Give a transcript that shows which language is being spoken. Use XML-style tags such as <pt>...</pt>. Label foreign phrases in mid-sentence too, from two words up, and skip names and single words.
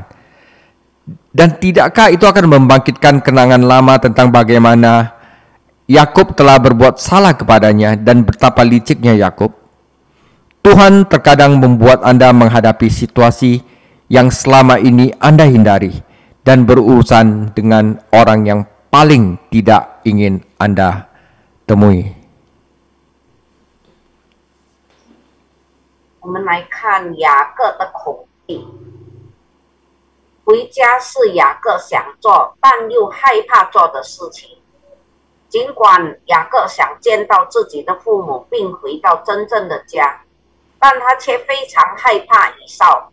<id>Dan tidakkah itu akan membangkitkan kenangan lama tentang bagaimana Yakub telah berbuat salah kepadanya dan betapa liciknya Yakub? Tuhan terkadang membuat Anda menghadapi situasi yang selama ini Anda hindari dan berurusan dengan orang yang paling tidak ingin Anda temui.</id> <zh>我们来看雅各的恐惧。回家是雅各想做但又害怕做的事情。尽管雅各想见到自己的父母并回到真正的家，但他却非常害怕以扫。</zh>